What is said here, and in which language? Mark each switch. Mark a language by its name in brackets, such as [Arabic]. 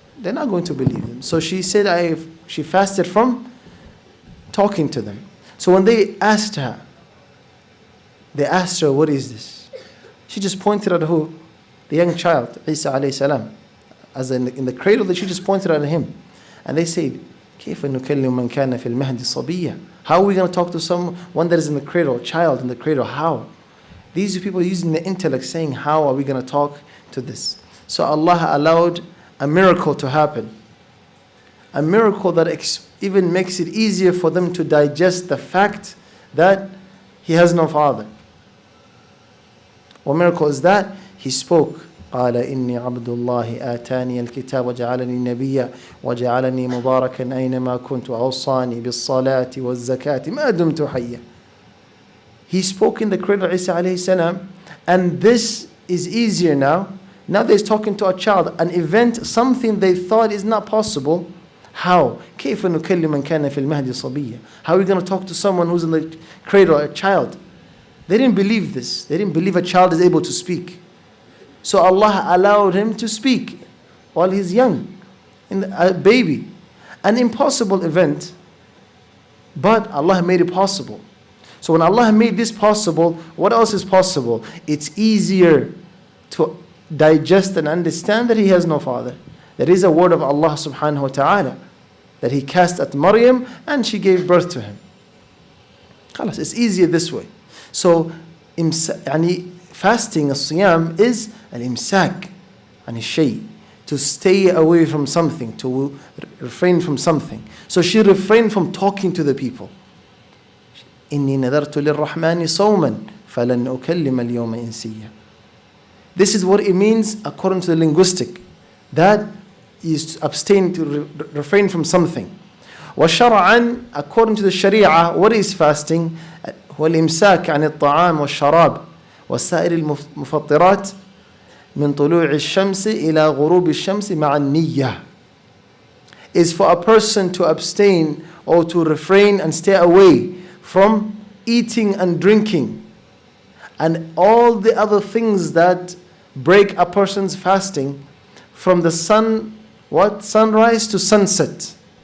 [English] They're not going to believe them. So she said she fasted from talking to them. So when they asked her, what is this? She just pointed at who? The young child, Isa alayhi salam. As in the cradle, that she just pointed at him. And they said, [Arabic] كيف نكلم من كان في المهد صبيا? [English] How are we going to talk to someone that is in the cradle, a child in the cradle? How? These are people using the intellect, saying, how are we going to talk to this? So Allah allowed a miracle to happen. A miracle that even makes it easier for them to digest the fact that he has no father. What miracle is that? He spoke. [Arabic] قال إني عبد الله آتاني الكتاب وجعلني نبيا وجعلني مباركا أينما كنت وأوصاني بالصلاة والزكاة ما دمت حيا. [English] He spoke in the cradle of Isa alayhi salam, and this is easier now. Now they're talking to a child, an event, something they thought is not possible. How? [Arabic] كيف نكلم من كان في المهد صبيا? [English] How are we going to talk to someone who's in the cradle, a child? They didn't believe this. They didn't believe a child is able to speak. So Allah allowed him to speak while he's young, a baby. An impossible event, but Allah made it possible. So when Allah made this possible, what else is possible? It's easier to digest and understand that he has no father. There is a word of Allah subhanahu wa ta'ala that he cast at Maryam and she gave birth to him. It's easier this way. So fasting, as-siyam, is [Arabic] al-imsak an shay, [English] to stay away from something, to refrain from something. So she refrained from talking to the people. [Arabic] إني نذرت للرحمن صوما فلن أكلم اليوم إنسيا. [English] This is what it means according to the linguistic. That is to abstain, to refrain from something. [Arabic] وشرعا, [English] according to the Sharia, what is fasting? [Arabic] هو الإمساك عن الطعام والشراب وسائر المفطرات من طلوع الشمس إلى غروب الشمس مع النية. [English] Is for a person to abstain or to refrain and stay away from eating and drinking and all the other things that break a person's fasting from the sunrise to sunset.